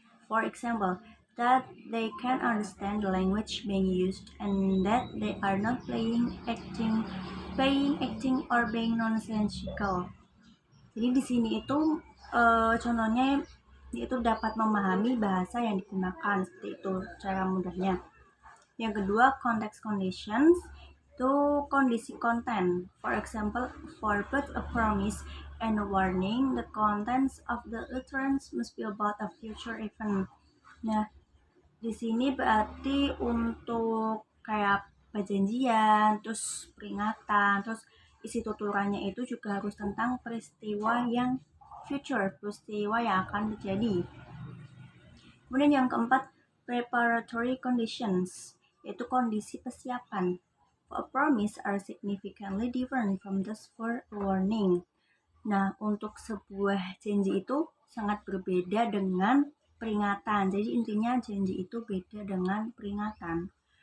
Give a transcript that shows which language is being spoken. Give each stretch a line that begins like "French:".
English: For example, that they can understand the language being used and that they are not playing, acting, or being nonsensical.
Indonesian: Jadi di sini itu contohnya yaitu dapat memahami bahasa yang digunakan, seperti itu cara mudahnya. Yang kedua, context conditions, itu kondisi konten.
English: For example, for both a promise and a warning, the contents of the utterance must be about a future event. Nah,
Indonesian: Di sini berarti untuk kayak perjanjian, terus peringatan, terus isi tuturannya itu juga harus tentang peristiwa yang future, peristiwa yang akan terjadi. Kemudian yang keempat, preparatory conditions, yaitu kondisi persiapan.
English: For a promise are significantly different from those for a warning.
Indonesian: Nah, untuk sebuah janji itu sangat berbeda dengan peringatan. Jadi intinya janji itu beda dengan peringatan.